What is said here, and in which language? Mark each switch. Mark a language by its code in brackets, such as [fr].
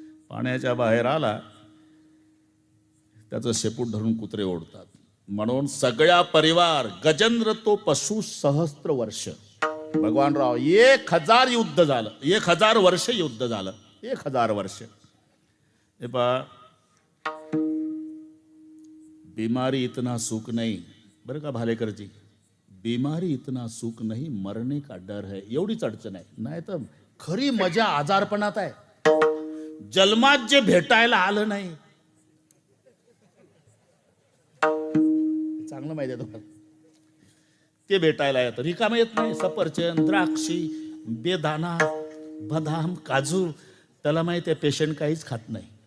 [mr] पाण्याच्या बाहेर आला त्याचं शेपूट धरून कुत्रे ओढतात. म्हणून सगळ्या परिवार गजेंद्र तो पशु सहस्त्र वर्ष. भगवान राव 1000 युद्ध झालं, 1000 वर्ष युद्ध झालं, 1000 वर्ष. [hi] हे पहा, बीमारी इतना सुख नहीं, [mr] बरं का [hi] भालेकरजी, बीमारी इतना सुख नहीं, मरने का डर है. [mr] एवढीच अडचण आहे. नाही तर खरी मजा आजारपणात आहे. जन्मात जे भेटायला आलं नाही, चांगलं माहिती आहे तुम्हाला, ते भेटायला येतं. रिकाम येत नाही. सफरचंद, द्राक्षी, बेदाना, बदाम, काजू, त्याला माहिती आहे पेशंट काहीच खात नाही.